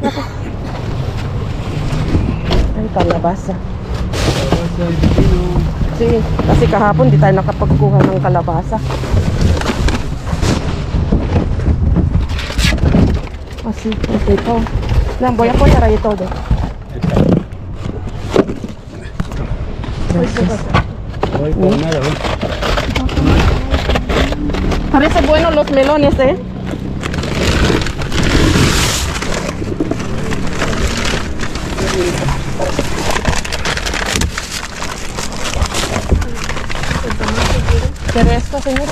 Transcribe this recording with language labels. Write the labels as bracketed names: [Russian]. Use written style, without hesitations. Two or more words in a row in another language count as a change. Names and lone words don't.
[Filipino] Ay, kalabasa. Sige, kasi kahapon di tayo nakapagkuha ng kalabasa. Así, ito. Lang, [Spanish] voy a apoyar ahí todo. Parece bueno los melones, ¿eh? ¿Quiere esto, señora?